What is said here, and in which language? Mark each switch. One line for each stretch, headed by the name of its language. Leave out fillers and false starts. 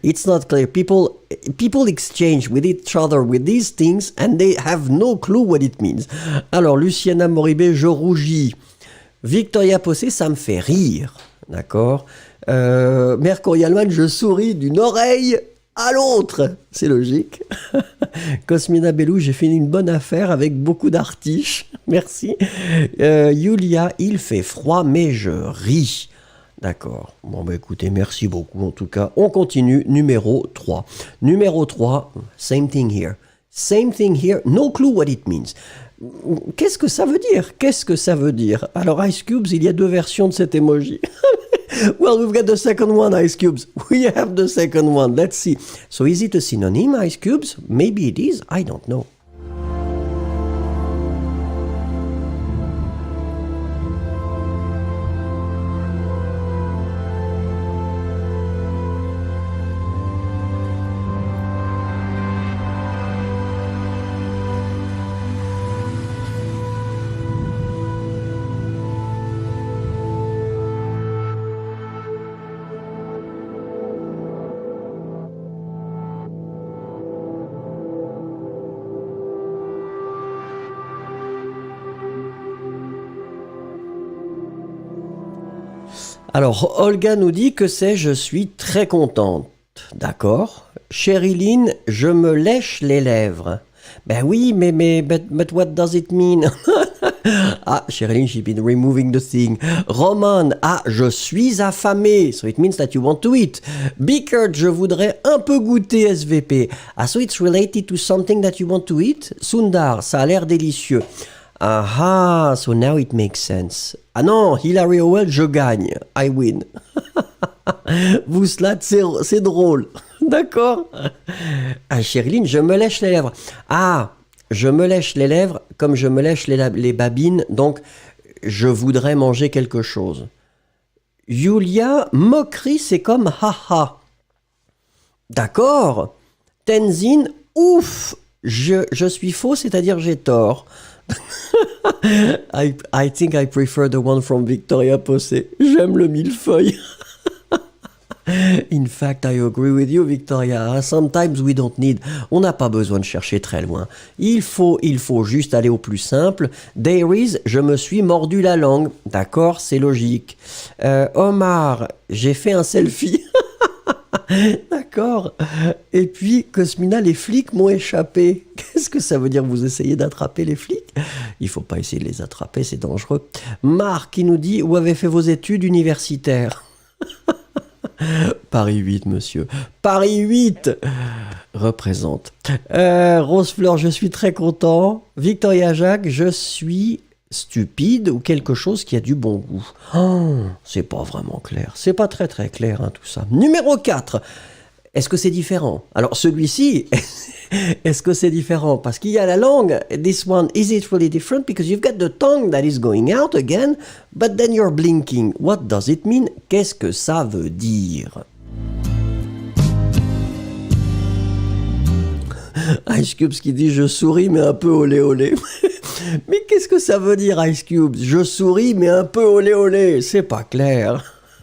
English: People exchange with each other with these things and they have no clue what it means.
French: Alors, Luciana Moribé, je rougis. Victoria Possé, ça me fait rire, d'accord. Mercury Allemagne, je souris d'une oreille à l'autre. C'est logique. Cosmina Bellou, j'ai fait une bonne affaire avec beaucoup d'artiches. Merci. Yulia, il fait froid, mais je ris. D'accord. Bon, écoutez, merci beaucoup. En tout cas, on continue. Numéro 3. Numéro 3,
English: same thing here. No clue what it means.
French: Qu'est-ce que ça veut dire? Alors, Ice Cubes, il y a 2 versions de cet emoji.
English: Well, we've got the second one, Ice Cubes. We have the second one. Let's see. So is it a synonym, Ice Cubes? Maybe it is. I don't know.
French: Alors, Olga nous dit que c'est « je suis très contente ». D'accord. Sherilyn, je me lèche les lèvres. Ben oui,
English: but what does it mean? Ah, Sherilyn, she's been removing the thing. Roman,
French: je suis affamé.
English: So it means that you want to eat.
French: Bickert, je voudrais un peu goûter SVP.
English: So it's related to something that you want to eat?
French: Sundar, ça a l'air délicieux.
English: Ah, so now it makes sense.
French: Ah non,
English: Hilary Howell,
French: je gagne.
English: I win.
French: Vous slatt, c'est drôle. D'accord. Ah, Sherilyn, je me lèche les lèvres. Ah, je me lèche les lèvres comme je me lèche les babines, donc je voudrais manger quelque chose. Yulia, moquerie, c'est comme haha. D'accord. Tenzin, ouf, je suis faux, c'est-à-dire j'ai tort.
English: I think I prefer the one from Victoria Possé.
French: J'aime le millefeuille.
English: In fact, I agree with you, Victoria. Sometimes we don't need.
French: On n'a pas besoin de chercher très loin. Il faut juste aller au plus simple. Dairies, je me suis mordu la langue. D'accord, c'est logique. Omar, j'ai fait un selfie. D'accord. Et puis, Cosmina, les flics m'ont échappé. Qu'est-ce que ça veut dire, vous essayez d'attraper les flics? Il faut pas essayer de les attraper, c'est dangereux. Marc qui nous dit, où avez fait vos études universitaires? Paris 8, monsieur. Paris 8 représente. Rose Fleur, je suis très content. Victoria Jacques, je suis stupide ou quelque chose qui a du bon goût. Oh, c'est pas vraiment clair. C'est pas très très clair, hein, tout ça. Numéro 4. Est-ce que c'est différent? Alors celui-ci, est-ce que c'est différent? Parce qu'il y a la langue.
English: This one, is it really different? Because you've got the tongue that is going out again, but then you're blinking. What does it mean?
French: Qu'est-ce que ça veut dire? Ice Cube qui dit je souris mais un peu olé olé. Mais qu'est-ce que ça veut dire Ice Cube? Je souris mais un peu olé olé. C'est pas clair.